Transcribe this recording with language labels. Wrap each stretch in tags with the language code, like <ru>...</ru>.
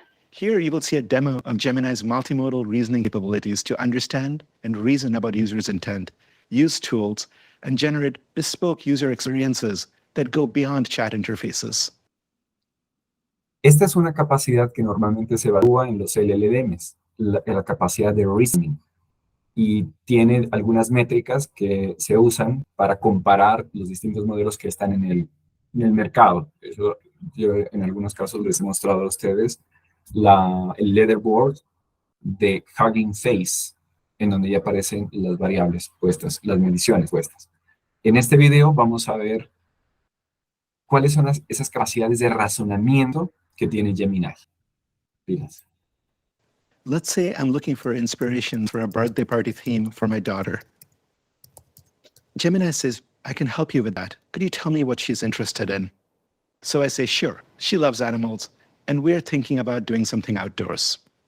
<en>Here you will see a demo of Gemini's multimodal reasoning capabilities to understand and reason about users' intent, use tools, and generate bespoke user experiences that go beyond chat interfaces.</en> <es>Esta es una capacidad que normalmente se evalúa en los LLMs, la capacidad de reasoning. Y tiene algunas métricas que se usan para comparar los distintos modelos que están en el mercado. Eso yo en algunos casos les he mostrado a ustedes el leaderboard de Hugging Face, en donde ya aparecen las variables puestas, las mediciones puestas. En este video vamos a ver cuáles son esas capacidades de razonamiento que tiene Gemini. Fíjense.</es> <en>Let's say I'm looking for inspiration for a birthday party theme for my daughter. Gemini says, I can help you with that. Could you tell me what she's interested in? So I say, sure, she loves animals, and we're thinking about doing something outdoors.</en>